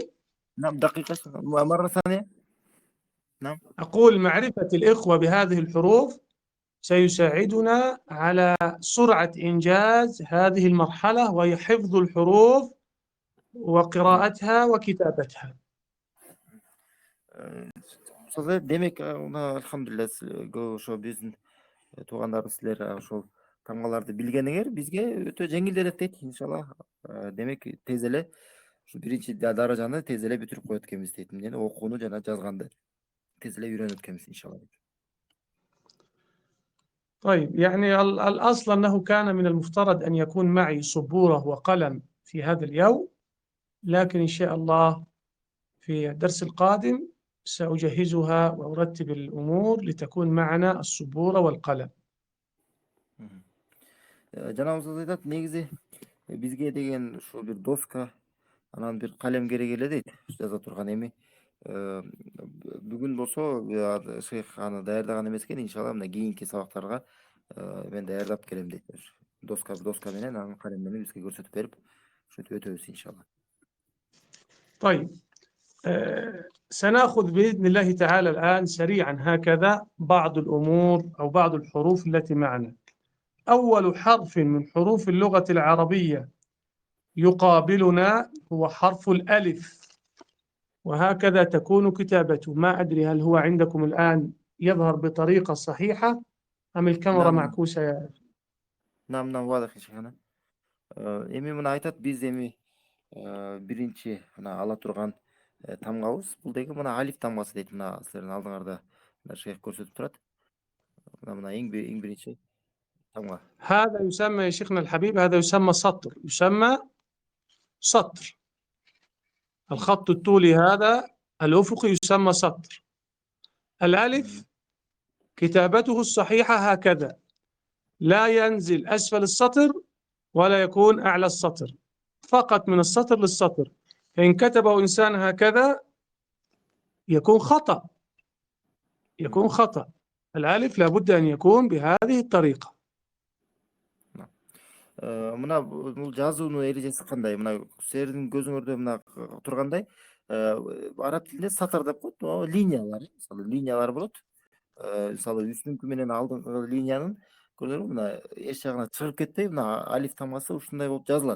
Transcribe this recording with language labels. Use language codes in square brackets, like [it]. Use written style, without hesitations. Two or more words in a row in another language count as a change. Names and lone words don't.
[ar] نعم، دقيقة مرة ثانية. نعم، أقول معرفة الإخوة بهذه الحروف سيساعدنا على سرعة إنجاز هذه المرحلة، وهي حفظ الحروف وقراءتها وكتابتها. [ky] демек алхамдулилля ошо биздин туугандарыбыз силер ошол тамгаларды билгениңер бизге өтө жеңил элек дейт иншалла. Демек тез эле ушу биринчи даражаны тез эле бүтүрүп коет экенбиз дейт. Эмнени окууну жана жазганды тез эле үйрөнөт экенбиз иншалла. [ar] طيب، يعني الأصل أنه كان من المفترض أن يكون معي سبورة وقلم في هذا اليوم، لكن إن شاء الله في الدرس القادم سأجهزها وأرتب الأمور لتكون معنا السبورة والقلم. [ky] Жанагыбыз айтат, негизи бизге деген ушул бир доска, анан бир калем керек эле дейт, жаза турган. Эми бүгүн болсо шейх аны даярдаган эмес экен, иншалла мына кийинки сабактарга мен даярдап келем дейт. Доска менен анан калем менен бизге көрсөтүп берип, ошентип өтөбүз иншалла. [ar] طيب، سنأخذ بإذن الله تعالى الآن سريعا هكذا بعض الأمور أو بعض الحروف التي معنا. أول حرف من حروف اللغة العربية يقابلنا هو حرف الألف، وهكذا تكون كتابته. ما أدري هل هو عندكم الآن يظهر بطريقة صحيحة أم الكاميرا نعم معكوسة يا نعم واضح يا شيخنا. [ky] Эми мына айтат биз эми биринчи мына ала турган тамгабыз бул деги мына алиф тамгасы дейт. Мына силердин алдыңарда мына шейх көрсөтүп турат. Мына эң биринчи тамга. [ar] هذا يسمى يا شيخنا الحبيب، هذا يسمى سطر، يسمى سطر. الخط الطولي هذا الأفقي يسمى سطر. الألف كتابته الصحيحة هكذا، لا ينزل أسفل السطر ولا يكون أعلى السطر، فقط من السطر للسطر. فإن كتبه إنسان هكذا يكون خطأ، يكون خطأ. الألف لابد أن يكون بهذه الطريقة. [ky] Мына бул жазуунун эрежеси кандай? Мына силердин көзүңөрдө мына тургандай араб тилинде сатыр деп коет. Линиялар, мисалы линиялар болот. Мисалы үстүңкү менен алдыңкы линиянын көрдүңөрбү? Мына эч жагына чыгып кетпей, мына алиф тамгасы ушундай болуп жазылат.